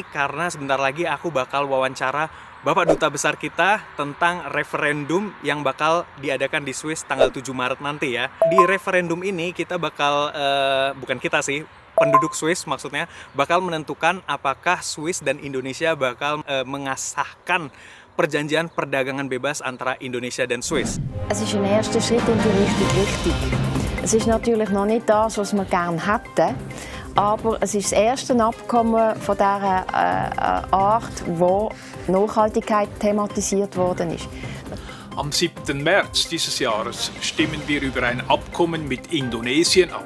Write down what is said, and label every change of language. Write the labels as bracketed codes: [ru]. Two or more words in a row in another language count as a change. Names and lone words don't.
[id] Karena sebentar lagi aku bakal wawancara Bapak Duta Besar kita tentang referendum yang bakal diadakan di Swiss tanggal 7 Maret nanti ya. Di referendum ini kita bakal, bukan kita sih, penduduk Swiss maksudnya bakal menentukan apakah Swiss dan Indonesia bakal mengesahkan perjanjian perdagangan bebas antara Indonesia dan Swiss. [de] Es ist ein erster Schritt in die richtige Richtung. Es ist natürlich noch nicht das, was wir gerne hätten, aber es ist das erste Abkommen von dieser Art, wo Nachhaltigkeit thematisiert worden ist. Am 7. März dieses Jahres stimmen wir über ein Abkommen mit Indonesien ab.